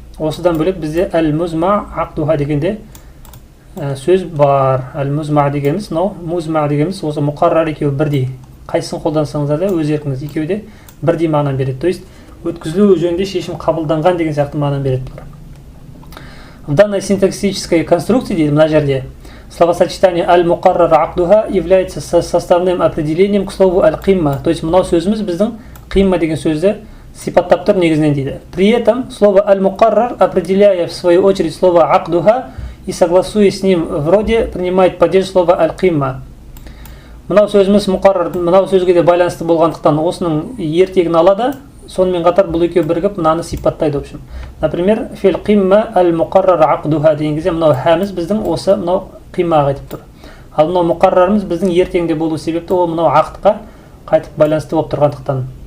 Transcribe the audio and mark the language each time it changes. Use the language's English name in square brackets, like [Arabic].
[Kazakh] Осыдан бөлек бізде әл-музма ақдуха дегенде сөз бар. Әл-музма дегеніміз, музма дегеніміз осы мұқаррар екеуі бірдей. Қайсысын қолдансаңыздар да өз еркіңіз, екеуі де бірдей мағынаны береді. [Russian] То есть [Kazakh] өткізілу жөнінде шешім қабылданған деген сияқты мағынаны береді. [Russian] В данной синтаксической конструкции, [Kazakh] дейді мына жерде, [Russian] словосочетание аль-муқаррар aqduha является составным определением к слову аль-қимма. [Kazakh] То есть мынау сөзіміз біздің қимма деген сөзді сипаттап тұр негізінен дейді. [Russian] При этом слово аль-муқаррар, определяя в свою очередь слово aqduha и согласуясь с ним в роде, принимает падеж слова аль-қимма. [Kazakh] Мынау сөзіміз мұқаррар, мынау сөзге де байланысты болғандықтан осының ертегін алады. Сонымен қатар бұл екеуі бірігіп мынаны сипаттайды. [Russian] В общем, например, [Kazakh] фил қимма аль-муқаррар aqduha деген кезде мынау хәміз біздің осы мынау қимаға айтып тұр. Ал мынау мұқаррарымыз біздің ертеңде болу себепті ол мынау ақтқа қайтып байланысты болып тұрғандықтан.